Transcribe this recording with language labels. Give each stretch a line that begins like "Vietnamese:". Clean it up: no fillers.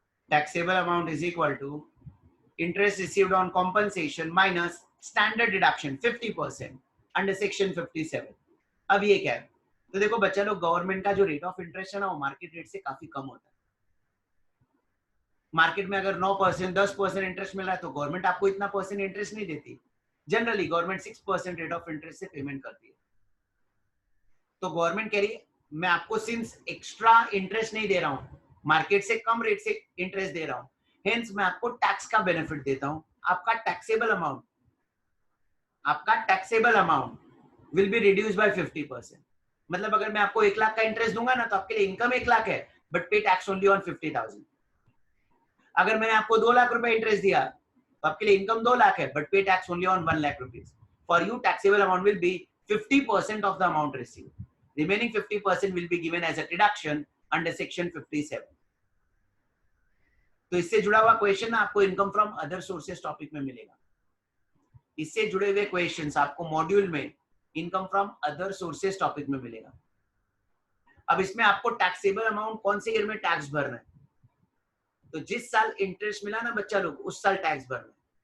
English: Taxable amount is equal to interest received on compensation minus standard deduction 50% under section 57.
Hindi: अब ये क्या है? तो देखो बच्चा लोग, गवर्नमेंट का जो रेट ऑफ इंटरेस्ट है ना, वो मार्केट रेट से काफी कम होता है. मार्केट में अगर 9% 10% इंटरेस्ट मिल रहा है तो गवर्नमेंट आपको इतना परसेंट इंटरेस्ट नहीं देती. Generally government 6% rate of interest से पेमेंट करती है. तो गवर्नमेंट कह रही है मैं आपको सिंस एक्स्ट्रा इंटरेस्ट नहीं दे रहा हूं, मार्केट से कम रेट से इंटरेस्ट दे रहा हूं, हेंस मैं आपको टैक्स का बेनिफिट देता हूं.
English: आपका taxable amount will be reduce by 50%.
Hindi: मतलब अगर मैं आपको 1 लाख का इंटरेस्ट दूंगा ना, तो आपके लिए इनकम 1 लाख है,
English: But pay tax only on 50,000.
Hindi: अगर मैंने आपको 2 लाख रुपए इंटरेस्ट दिया, तो आपके लिए इनकम 2 लाख है,
English: But pay tax only on 1 lakh rupees. For you taxable amount will be 50% of the amount received. Remaining 50% will be given as a deduction under section 57.
Hindi: तो इससे जुड़ा हुआ क्वेश्चन आपको income from other sources topic में मिलेगा. इससे जुड़े हुए क्वेश्चंस आपको मॉड्यूल में income from other sources topic में मिलेगा. अब इसमें आपको टैक्सेबल अमाउंट कौन से ईयर में टैक्स भरना है, तो जिस साल इंटरेस्ट मिला ना बच्चा लोग, उस साल टैक्स भरना है.